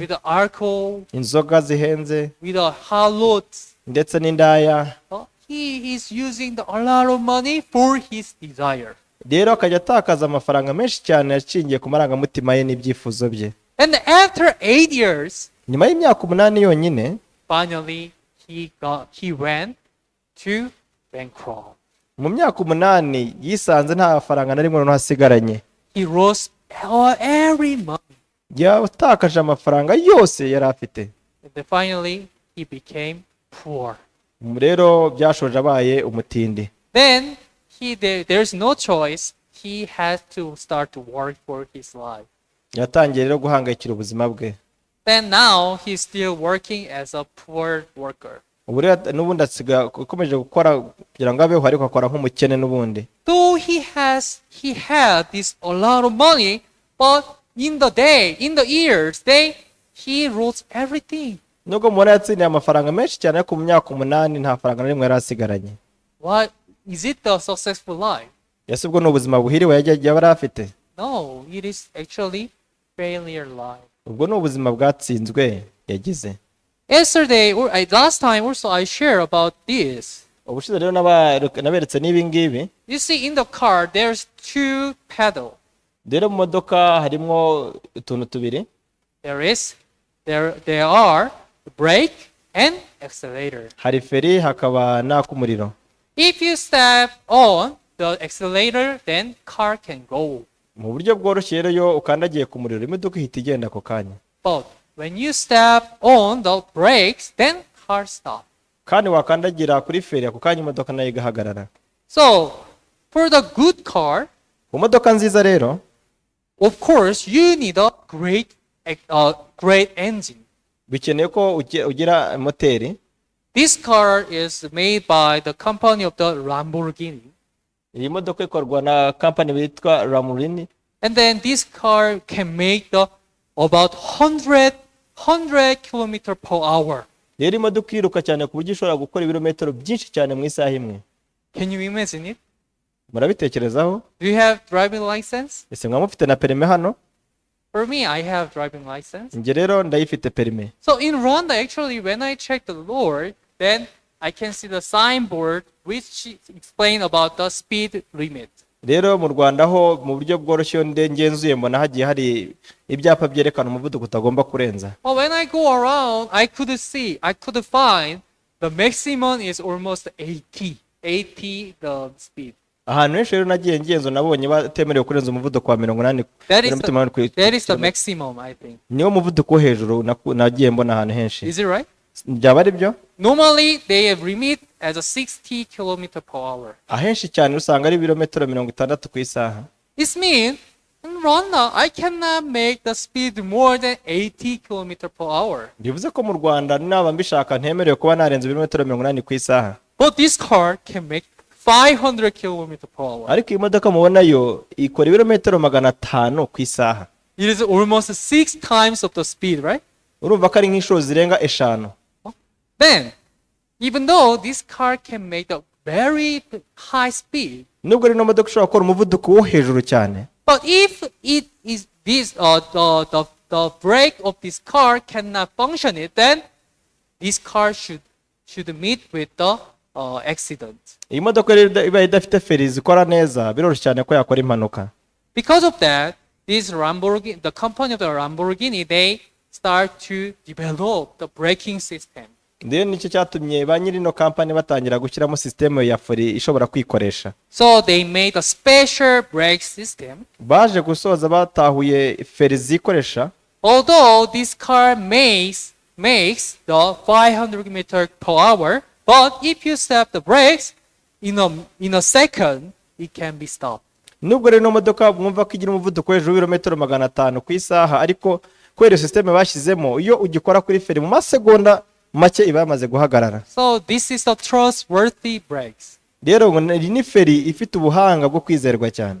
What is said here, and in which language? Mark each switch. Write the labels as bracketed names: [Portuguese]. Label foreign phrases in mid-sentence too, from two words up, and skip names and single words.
[English] with the alcohol, [Kinyarwanda] inzoga zihenze, [English] with the harlots. [Kinyarwanda] ndetse n'indaya. [English] He is using a lot of money for his desire. [Kinyarwanda] rero akajya atakaza amafaranga menshi cyane ashingiye ku marangamutima ye n'ibyifuzo bye. [English] And after 8 years, [Kinyarwanda] nyuma y'imyaka 8 yonyine, [English] finally he went to bankrupt. [Kinyarwanda] mu myaka 8 yisanze nta faranga na rimwe noneho asigaranye. [English] He lost every month. [Kinyarwanda] yatakaje amafaranga yose yari afite. [English] And then finally he became poor. [Kinyarwanda] rero byashoje abaye umutindi. [English] Then there's no choice. He has to start to work for his life. [Kinyarwanda] yatangiye rero guhangayikira ubuzima bwe. [English] Then now he's still working as a poor worker. [Kinyarwanda] ubu rero n'ubundi akomeje gukora kugira ngo abeho, ariko akora nk'umukene n'ubundi. [English] Though he had this a lot of money, but in the years, he lost everything. [Kinyarwanda] nubwo mubona yatsindiye amafaranga menshi cyane, ariko mu myaka 8 nta faranga na rimwe yari asigaranye. [English] What is it, the successful life? [Kinyarwanda] ese ubwo ni ubuzima buhiriwe yari afite? [English] No, it is actually failure life. [Kinyarwanda] ubwo ni ubuzima bwatsinzwe yagize. [English] Yesterday or last time also I share about this. [Kinyarwanda] ubushize rero naberetse n'ibi ngibi. [English] You see, in the car there's 2 pedals. [Kinyarwanda] rero mu modoka harimo utuntu tubiri. [English] There are the brake and accelerator. [Kinyarwanda] hari feri hakaba n'ak'umuriro. [English] If you step on the accelerator, then car can go. [Kinyarwanda] mu buryo bworoshye rero iyo ukandagiye ku muriro imodoka ihita igenda ako kanya. [English] But when you step on the brakes, then car stop. [Kinyarwanda] kandi wakandagira kuri feri ako kanya imodoka nayo igahagarara. [English] So for the good car, [Kinyarwanda] ku modoka nziza rero, [English] of course you need a great engine. [Kinyarwanda] bikeneye ko ugira moteri. [English] This car is made by the company of the Lamborghini. [Kinyarwanda] iyi modoka ikorwa na company bitwa Lamborghini. [English] And then this car can make about 100 km per hour. [Kinyarwanda] rero imodoka iruka cyane ku buryo ishobora gukora ibirometero byinshi cyane mu isaha imwe. [English] Can you imagine it? [Kinyarwanda] murabitekerezaho? [English] Do you have driving license? [Kinyarwanda] ese mwa mufite na perime hano? [English] For me, I have driving license. [Kinyarwanda] njye rero ndayifite perime. [English] So in Rwanda, actually, when I check the law, then I can see the signboard which explain about the speed limit. [Kinyarwanda] rero mu Rwanda ho mu buryo bworoshye ngenzuye mbona hagiye hari ibyapa byerekana umuvuduko utagomba kurenza. [English] But when I go around, I could find the maximum is almost 80 the speed. [Kinyarwanda] ahantu henshi rero nagiye ngenzo nabonye batemerewe kurenza umuvuduko wa 80 [English] That is [Kinyarwanda] kilometero umunani ku [English] that is the [Kinyarwanda] kilometero. [English] maximum, I think. [Kinyarwanda] niwo muvuduko wo hejuru nagiye mbona ahantu henshi. [English] Is it right? [Kinyarwanda] byaba ari byo? [English] Normally, they remit as a 60 kilometer per hour. [Kinyarwanda] ahenshi cyane usanga ari ibirometero 60 ku isaha. [English] This means in Rwanda, I cannot make the speed more than 80 kilometer per hour. [Kinyarwanda] bivuze ko mu Rwanda naba mbishaka ntemerewe kuba narenza ibirometero 80 ku isaha. [English] But this car can make 500 kilometer per hour. [Kinyarwanda] ariko iyi modoka mubona yo ikora ibirometero 500 ku isaha. [English] It is almost 6 times of the speed, right? [Kinyarwanda] urumva ko ari nk'inshuro zirenga 5. [English] Then, even though this car can make a very high speed, [Kinyarwanda] nubwo ari no modoka ishobora gukora umuvuduko wo hejuru cyane, [English] but if it is this the brake of this car cannot function it, then this car should meet with the accident. [Kinyarwanda] iyi modoka rero iba idafite feri zikora neza biroroshye cyane ko yakora impanuka. [English] Because of that, this Lamborghini, the company of the Lamborghini, they start to develop the braking system. [Kinyarwanda] rero nicyo cyatumye ba nyiri ino kampani batangira gushyiramo sisiteme ya feri ishobora kwikoresha. [English] So they made a special brake system. [Kinyarwanda] baje gusoza batahuye feri zikoresha. [English] Although this car makes the 500 meter per hour, but if you stop the brakes in a second, it can be stopped. [Kinyarwanda] nubwo rero ino modoka mwumva ko igira umuvuduko hejuru w'ibirometero 500 ku isaha, ariko kubera iyo sisiteme bashyizemo iyo ugikora kuri feri mu masegonda make iba yamaze guhagarara. [English] So this is the trustworthy brakes. [Kinyarwanda] rero ngo iyi ni feri ifite ubuhanga bwo kwizerwa cyane.